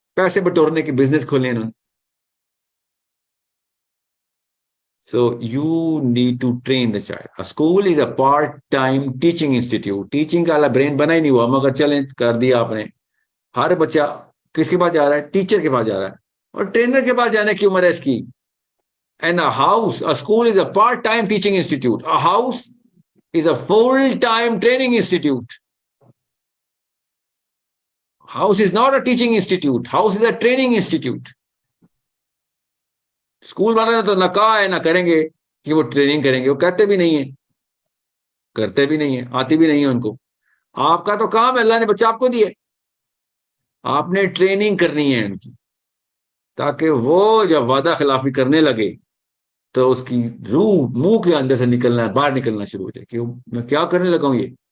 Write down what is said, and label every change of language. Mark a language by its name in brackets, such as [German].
[Urdu] پیسے بٹورنے کی بزنس کھولے انہوں نے. [English] So you need to train the child. A school is a part-time teaching institute. [Urdu] Teaching کا برین بنا ہی نہیں ہوا، مگر چلیں کر دیا آپ نے. ہر بچہ کس کے پاس جا رہا ہے؟ ٹیچر کے پاس جا رہا ہے، اور ٹرینر کے پاس جانے کی عمر ہے اس کی. [English] And a school is a part-time teaching institute. A house is a full-time training institute. House is not a teaching institute. House is a training institute. [Urdu] School والے نے تو نہ کہا ہے نہ کریں گے کہ وہ ٹریننگ کریں گے. وہ کہتے بھی نہیں ہیں، کرتے بھی نہیں ہیں، آتی بھی نہیں ہے ان کو. آپ کا تو کام ہے، اللہ نے بچہ آپ کو دیا، آپ نے ٹریننگ کرنی ہے ان کی، تاکہ وہ جب وعدہ خلافی کرنے لگے تو اس کی روح منہ کے اندر سے نکلنا، باہر نکلنا شروع ہو جائے کہ میں کیا کرنے لگا ہوں یہ.